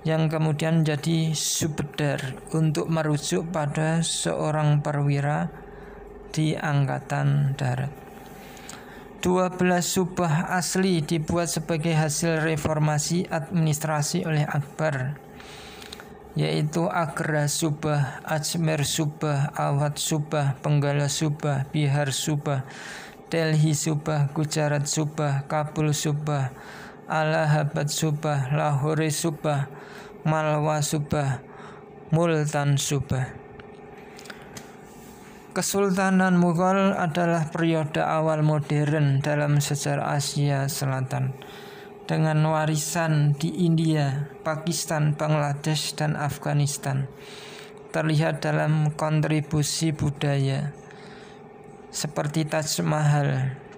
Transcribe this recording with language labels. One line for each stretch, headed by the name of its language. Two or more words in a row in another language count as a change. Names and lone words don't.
Indonesian: yang kemudian jadi Subedar untuk merujuk pada seorang perwira di Angkatan Darat. 12 subah asli dibuat sebagai hasil reformasi administrasi oleh Akbar, yaitu Agra Subah, Ajmer Subah, Awadh Subah, Benggala Subah, Bihar Subah, Delhi Subah, Gujarat Subah, Kabul Subah, Allahabad Subah, Lahore Subah, Malwa Subah, Multan Subah. Kesultanan Mughal adalah periode awal modern dalam sejarah Asia Selatan, dengan warisan di India, Pakistan, Bangladesh, dan Afghanistan terlihat dalam kontribusi budaya seperti Taj Mahal,